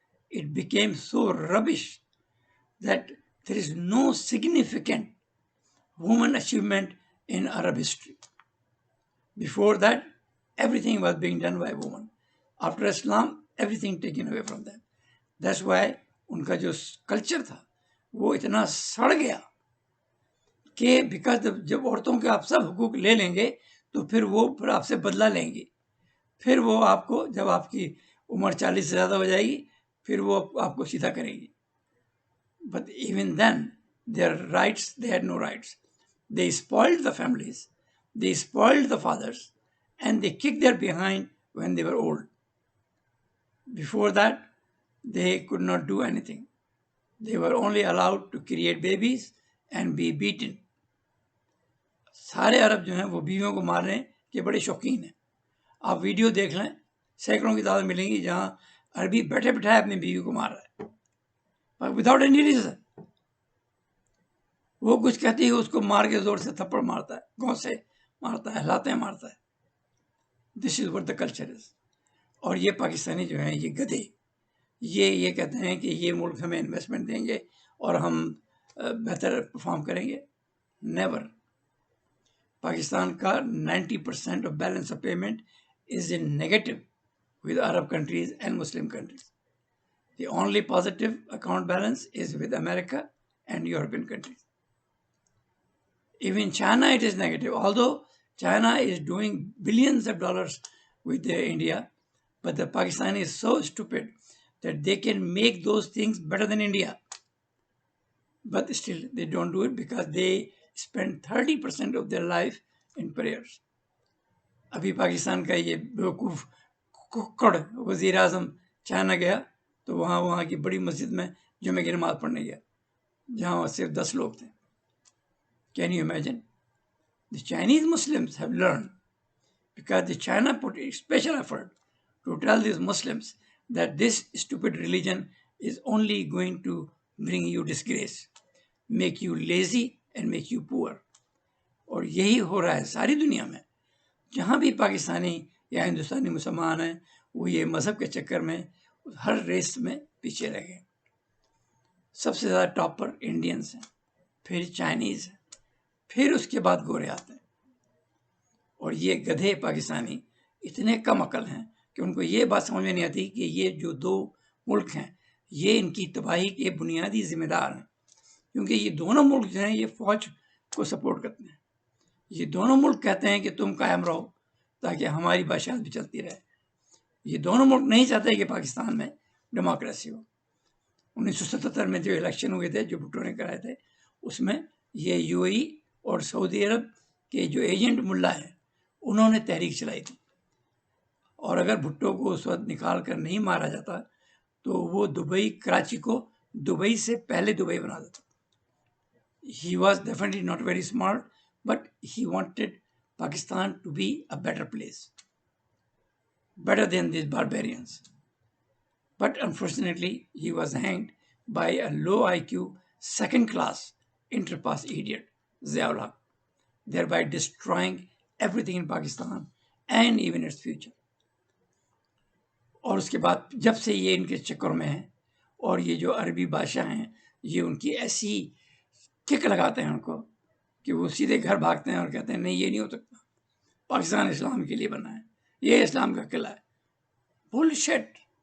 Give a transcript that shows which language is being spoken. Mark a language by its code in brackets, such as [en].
[en] It became so rubbish that there is no significant woman achievement in Arab history. Before that, everything was being done by women. After Islam, everything taken away from them. That's why [ur] ان کا جو culture تھا وہ اتنا سڑ گیا کہ [en] because [ur] جب عورتوں کے آپ سب حقوق لے لیں گے تو پھر وہ پھر آپ سے بدلہ لیں گے. پھر وہ آپ کو جب آپ کی عمر 40 سے زیادہ ہو جائے گی پھر وہ آپ کو سیدھا کریں گی. [en] But even then, their rights, they had no rights. They spoiled the families, they spoiled the fathers, and they kicked their behind when they were old. Before that, they could not do anything. They were only allowed to create babies and be beaten. [ur] سارے عرب جو ہیں وہ بیویوں کو مارنے کے بڑے شوقین ہیں. آپ ویڈیو دیکھ لیں, سینکڑوں کی تعداد ملیں گی جہاں عربی بیٹھے بٹھائے اپنی بیوی کو مار رہا ہے [en] Without any reason. [ur] وہ کچھ کہتی ہے اس کو مار کے زور سے تھپڑ مارتا ہے, گاؤں سے مارتا ہے, ہلاتے مارتا ہے. [en] This is what the culture is. [ur] اور یہ پاکستانی جو ہیں یہ گدھے, یہ کہتے ہیں کہ یہ ملک ہمیں انویسٹمنٹ دیں گے اور ہم بہتر پرفارم کریں گے. [en] Never. [ur] پاکستان کا [en] 90% of balance of payment is in negative with Arab countries and Muslim countries. The only positive account balance is with America and European countries. Even China, it is negative. Although China is doing billions of dollars with India, but the Pakistani is so stupid that they can make those things better than India. But still, they don't do it because they spend 30% of their life in prayers. [ur] ابھی پاکستان کا یہ بیوقوف ککڑ وزیر اعظم China گیا تو وہاں کی بڑی مسجد میں جمعہ کی نماز پڑھنے گیا جہاں صرف 10 لوگ تھے. [en] Can you imagine? The Chinese Muslims have learned because the China put a special effort to tell these Muslims that this stupid religion is only going to bring you disgrace, make you lazy and make you poor. [ur] اور یہی ہو رہا ہے ساری دنیا میں. جہاں بھی پاکستانی یا ہندوستانی مسلمان ہیں وہ یہ مذہب کے چکر میں ہر ریس میں پیچھے رہ گئے. سب سے زیادہ ٹاپ پر انڈینس ہیں, پھر چائنیز ہیں, پھر اس کے بعد گورے آتے ہیں. اور یہ گدھے پاکستانی اتنے کم عقل ہیں کہ ان کو یہ بات سمجھ میں نہیں آتی کہ یہ جو 2 ملک ہیں یہ ان کی تباہی کے بنیادی ذمہ دار ہیں. کیونکہ یہ دونوں ملک جو ہیں یہ فوج کو سپورٹ کرتے ہیں. یہ دونوں ملک کہتے ہیں کہ تم قائم رہو تاکہ ہماری بادشاہت بھی چلتی رہے. یہ دونوں ملک نہیں چاہتے کہ پاکستان میں ڈیموکریسی ہو. 1977 میں جو الیکشن ہوئے تھے جو بھٹو نے کرائے تھے اس میں یہ یو اے ای اور سعودی عرب کے جو ایجنٹ ملا ہیں انہوں نے تحریک چلائی تھی. اور اگر بھٹو کو اس وقت نکال کر نہیں مارا جاتا تو وہ دبئی, کراچی کو دبئی سے پہلے دبئی بنا دیتا. [en] He was definitely not very smart, but he wanted Pakistan to be a better place, better than these barbarians. But unfortunately, he was hanged by a low IQ, second-class, inter-pass idiot, Ziaul Haq, thereby destroying everything in Pakistan and even its future. [ur] اور اس کے بعد جب سے یہ ان کے چکر میں ہیں اور یہ جو عربی بادشاہ ہیں یہ ان کی ایسی کک لگاتے ہیں ان کو کہ وہ سیدھے گھر بھاگتے ہیں اور کہتے ہیں نہیں یہ نہیں ہو سکتا, پاکستان اسلام کے لیے بنا ہے, یہ اسلام کا قلعہ ہے. [en] Bullshit.